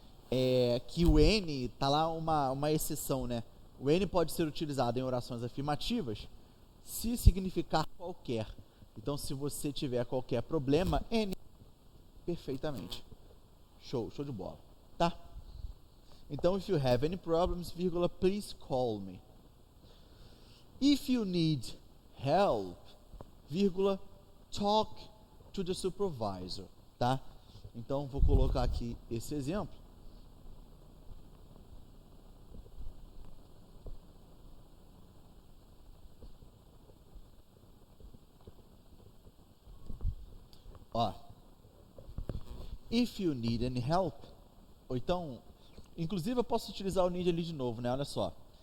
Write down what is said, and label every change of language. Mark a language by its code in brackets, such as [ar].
[pt] Que o N, tá lá uma exceção, né? O N pode ser utilizado em orações afirmativas se significar qualquer. Então, se você tiver qualquer problema, N, perfeitamente. Show de bola, tá? [en] Então, if you have any problems, vírgula, please call me. If you need help, vírgula, talk to the supervisor, tá? [pt] Então, vou colocar aqui esse exemplo. Ó, [en] if you need any help, [pt] ou então, inclusive eu posso utilizar o need ali de novo, né? Olha só.